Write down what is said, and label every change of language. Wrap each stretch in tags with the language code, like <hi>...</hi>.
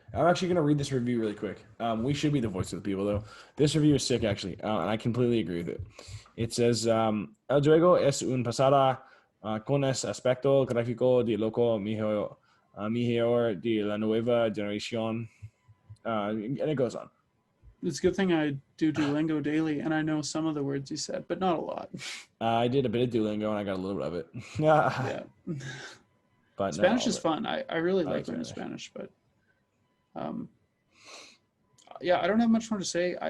<en>I'm actually gonna read this review really quick. We should be the voice of the people, though. This review is sick, actually, and I completely agree with it. It says,</en> <es>El juego es un pasada con ese aspecto gráfico de loco mejor de la nueva generación.</es> <en>And it goes on. It's a good thing I do Duolingo daily, and I know some of the words you said, but not a lot. I did a bit of Duolingo, and I got a little bit of it. Yeah. But Spanish is fun. I really like learning Spanish, but I don't have much more to say.</en>